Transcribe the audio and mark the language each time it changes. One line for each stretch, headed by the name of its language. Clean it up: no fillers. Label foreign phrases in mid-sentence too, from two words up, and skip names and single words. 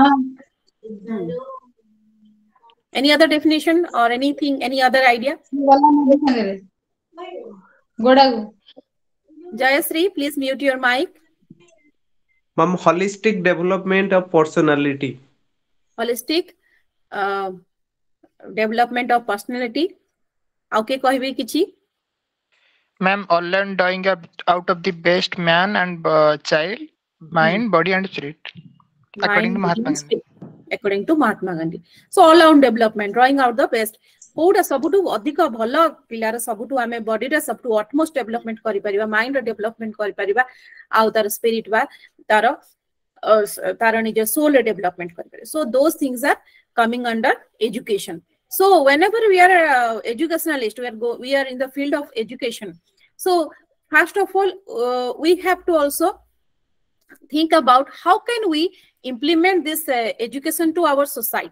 English: Any other definition or anything, any other idea? Jayasree, please mute your mic. Ma'am, holistic development of personality. Holistic development of personality.
Odia: Okay, କହିବେ କିଛି?
English: Ma'am, all learn drawing out of the best man and child, mind, body, and spirit, according to Mahatma Gandhi. According to Mahatma Gandhi. So all round development, drawing out the best.
Odia: କେଉଁଟା ସବୁଠୁ ଅଧିକ ଭଲ ପିଲାର ସବୁଠୁ ଆମେ बॉडी ର ସବୁଠୁ
English: utmost development
Odia: କରି ପାରିବା, माइंड ର डेवलपमेंट କରି ପାରିବା, ଆଉ ତା'ର स्पिरिट ବା ତା'ର ନିଜ
English: soul development
Odia: କରି ପାରିବା.
English: So those things are coming under education. So whenever we are educationalist, we are in the field of education. So first of all, we have to also think about how can we implement this education to our society.